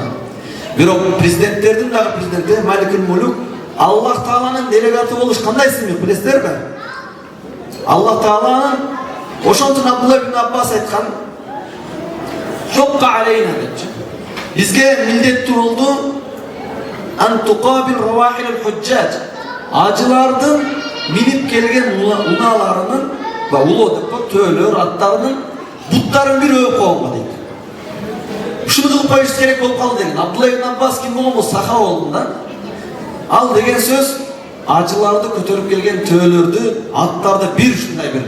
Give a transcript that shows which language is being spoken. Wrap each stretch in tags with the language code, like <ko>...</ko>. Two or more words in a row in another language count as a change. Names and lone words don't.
<ky>Бирок президенттердин дагы президенти Маликул Мулук Аллах Тааланын делегаты болуш кандай сыймык билесиздерби? Аллах Тааланын ошон үчүн Абдулла ибн Аббас айткан:</ky> <ar>"حق علينا"</ar> <ky>депчи. Бизге милдеттүү болду</ky> <ar>أن تقبل رواحل الحجاج.</ar> <ky>Ажылардын минип келген унааларынын ва улуу деп төөлөр аттарынын буттарын бир өп койгонго дейт. Ушуну кылып коюш керек болуп калды деген. Абдулла ибн Аббас ким болгон? Сахаба болду да. Ал деген сөз ажыларды көтөрүп келген төөлөрдү, аттарды бир ушундай бир.</ky>